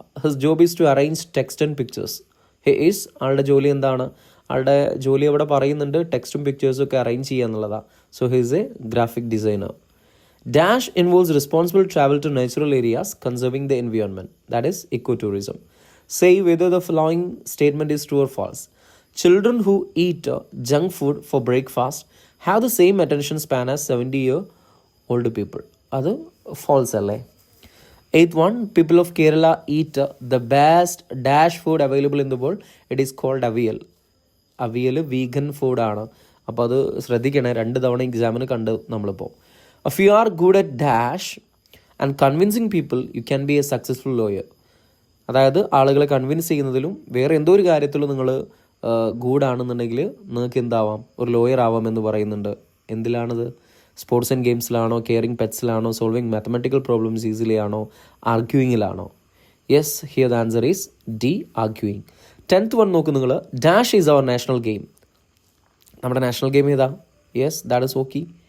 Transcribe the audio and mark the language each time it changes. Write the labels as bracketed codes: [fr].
[en] His job is to arrange text and pictures. [ml] ആളുടെ ജോലി എന്താണ്? ആളുടെ ജോലി അവിടെ പറയുന്നുണ്ട് ടെക്സ്റ്റും പിക്ചേഴ്സും ഒക്കെ അറേഞ്ച് ചെയ്യുക എന്നുള്ളതാണ്. [en] So he's a graphic designer. Dash involves responsible travel to natural areas conserving the environment. That is ecotourism. Say whether the following statement is true or false. Children who eat junk food for breakfast have the same attention span as 70-year-old people. That's false. 8th one, people of Kerala eat the best dash food available in the world. It is called avial. Avial vegan food ആണ്. [ml] അപ്പോൾ അത് ശ്രദ്ധിക്കണേ, 2 തവണ എക്സാമിന് കണ്ട് നമ്മളിപ്പോൾ. [en] If you are good at dash and convincing people, you can be a successful lawyer. [ml] അതായത് ആളുകളെ കൺവിൻസ് ചെയ്യുന്നതിലും വേറെ എന്തോ ഒരു കാര്യത്തിലും നിങ്ങൾ ഗൂഡാണെന്നുണ്ടെങ്കിൽ നിങ്ങൾക്ക് എന്താവാം? ഒരു ലോയർ ആവാം എന്ന് പറയുന്നുണ്ട്. എന്തിലാണത്? Sports and ഗെയിംസിലാണോ? Caring പെറ്റ്സിലാണോ? [en] solving mathematical problems easily [ml] ആണോ? ആർഗ്യൂയിങ്ങിലാണോ? [en] Yes, here the answer is D, arguing. 10th one [ml] നോക്ക് നിങ്ങൾ. [en] Dash is our national game. [ml] നമ്മുടെ നാഷണൽ ഗെയിം ഏതാ? [en] Yes, that is hockey.